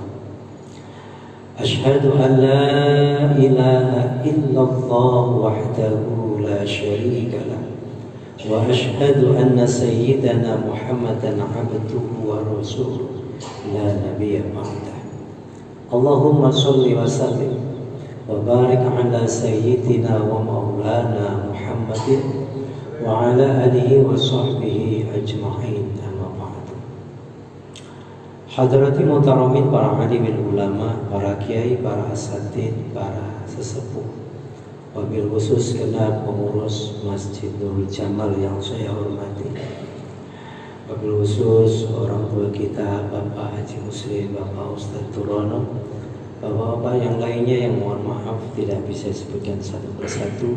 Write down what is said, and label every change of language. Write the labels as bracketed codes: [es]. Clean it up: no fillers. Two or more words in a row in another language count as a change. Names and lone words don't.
[ar] أشهد أن لا إله إلا الله وحده لا شريك له وأشهد أن سيدنا محمدا عبده ورسوله لا نبي بعده. اللهم صل وسلم وبارك على سيدنا ومولانا محمد وعلى آله وصحبه أجمعين. أما بعد. حضرات المحترمين, [id] para alimin ulama, para kiai, para asatid, para sesepuh, [ar] وبالخصوص [id] genap pengurus Masjid Nurul Jamal yang saya hormati, [ar] وبالخصوص [id] orang tua kita Bapak Haji Muslim, Bapak Ustadz Turono, bapak-bapak yang lainnya yang mohon maaf tidak bisa disebutkan satu persatu.